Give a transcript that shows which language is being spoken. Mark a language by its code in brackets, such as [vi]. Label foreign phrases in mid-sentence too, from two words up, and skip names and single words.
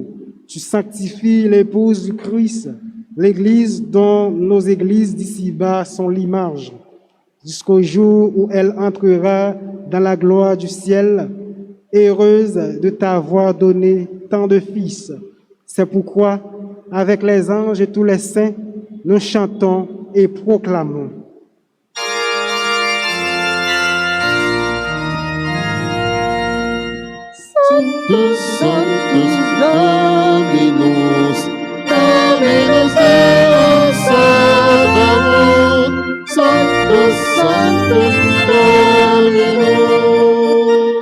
[fr] Tu sanctifies l'épouse du Christ, l'Église dont nos églises d'ici-bas sont l'image, jusqu'au jour où elle entrera dans la gloire du ciel, heureuse de t'avoir donné tant de fils. C'est pourquoi, avec les anges et tous les saints, nous chantons et proclamons. [la] Sanctus, Sanctus, Dominus, Dominus Deus Sabaoth. Sanctus, Sanctus, Dominus.